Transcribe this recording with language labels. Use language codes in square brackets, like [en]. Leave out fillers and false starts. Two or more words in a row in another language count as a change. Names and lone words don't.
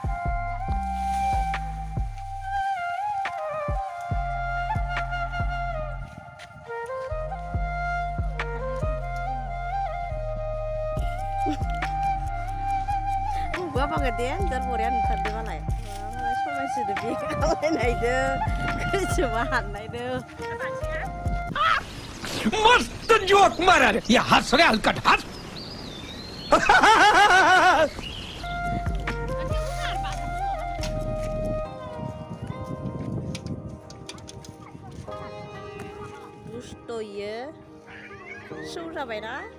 [brx] गवा बागा दे जार बरिया नुथारदो मालाय समायसोदो बे खालायनायदो खैजिमा हाननायदो। [mr] मस्त जोक मारा रे ये हंस रे हलकट हंस [brx] दुस्त इयो सौ जाबायना।